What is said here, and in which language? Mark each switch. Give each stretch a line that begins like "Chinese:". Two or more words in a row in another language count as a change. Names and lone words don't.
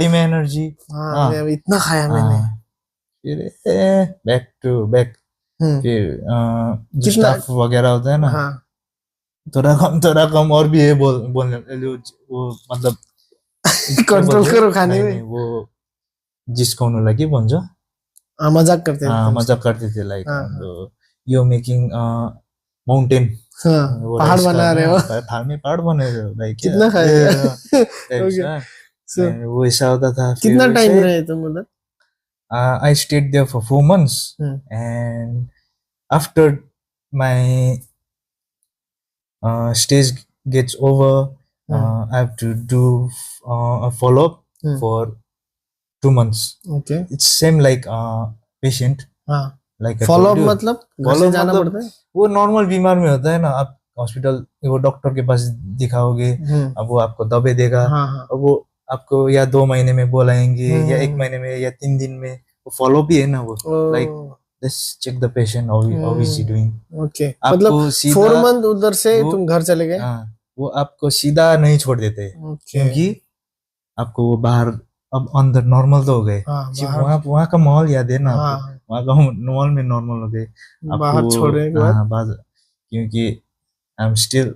Hindi: बॉडी में एनर्जी। हाँ, हाँ मैं इतना खाया मैंने। हाँ, फिर
English: back to back, हम्म,
Hindi: फिर जो कितना, स्टाफ वगैरह होता है ना, हाँ, थोड़ा कम और भी है, बोलने वो मतलब क्या कंट्रोल बोलते हैं, करो खाने नहीं में।
Nepali: नहीं वो जिस्काउनु लागि भन्छ।
Hindi: हाँ, मजाक करते थे तुमसे। मजाक करते थे, लाइक हाँ, हाँ,
English: यो making mountain,
Hindi: हाँ, वो पहाड़ राइस का बना रहे हो। पहाड़ बने रहे हो, लाइक क्या कितना खाएगा। टाइप
English: ओके, सा,
Hindi: सो वो ऐसा होता था। फिर कितना टाइम वैसे रहे तुम उधर?
English: I stayed there for 4 months हम्म, and after my stage gets over, हम्म, I have to do a follow up हम्म, for 2 months. ओके, It's same like patient,
Hindi: हाँ,
English: like I फॉलो told अप you.
Hindi: मतलब घर
English: फॉलो
Hindi: से जाना मतलब पड़ता है। वो नॉर्मल बीमार में होता है ना, आप हॉस्पिटल वो डॉक्टर के पास दिखाओगे, अब वो आपको दवाई देगा, हाँ, हाँ, अब वो आपको या 2 महीने में बोलाएंगे या एक हम्म, महीने में या 3 दिन में, वो फॉलो भी है ना वो, ओ,
English: लाइक let's check the patient how is he doing। ओके,
Hindi: मतलब आपको सीधा 4 मंथ उधर से वो, तुम घर चले गए। हाँ, वो आपको सीधा नहीं छोड़ देते,
English: ओके,
Hindi: क्योंकि आपको वो बाहर, अब अंदर नॉर्मल तो हो गए, हाँ, सिर्फ बाहर, वहाँ का माहौल याद है ना आपको, हाँ, वहाँ का माहौल में नॉर्मल हो गए आपको। बाहर छोड़ने के बाद, हाँ बाद, क्योंकि
English: I am still